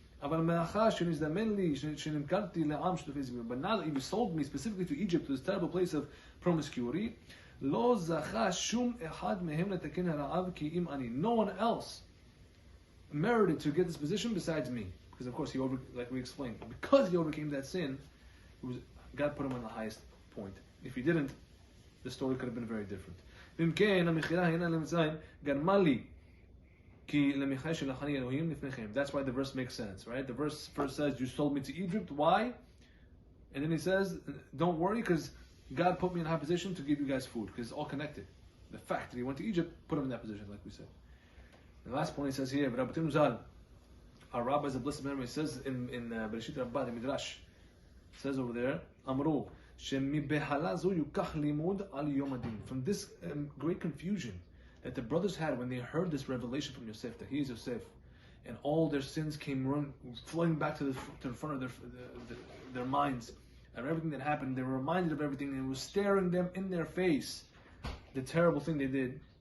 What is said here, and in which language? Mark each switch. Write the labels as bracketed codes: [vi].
[en] But now that you sold me specifically to Egypt, to this terrible place of promiscuity, no one else merited to get this position besides me. Because of course, like we explained, because he overcame that sin, God put him on the highest point. If he didn't, the story could have been very different. [he] ואם כן, המכירה הנה למצרים גרמה לי כי למחיה שלחני אלוהים לפניכם. [en] That's why the verse makes sense, right? The verse first says, you sold me to Egypt. Why? And then he says, don't worry, because God put me in a high position to give you guys food, because it's all connected. The fact that he went to Egypt put him in that position, like we said. And the last point he says here, Rabbeinu Zal, our rabbis of blessed memory, says in Bereshit Rabbah, the Midrash, says over there, Amru, from this great confusion that the brothers had when they heard this revelation from Yosef, that he is Yosef, and all their sins came flowing back to the front of their minds, and everything that happened, they were reminded of everything, and it was staring them in their face, the terrible thing they did.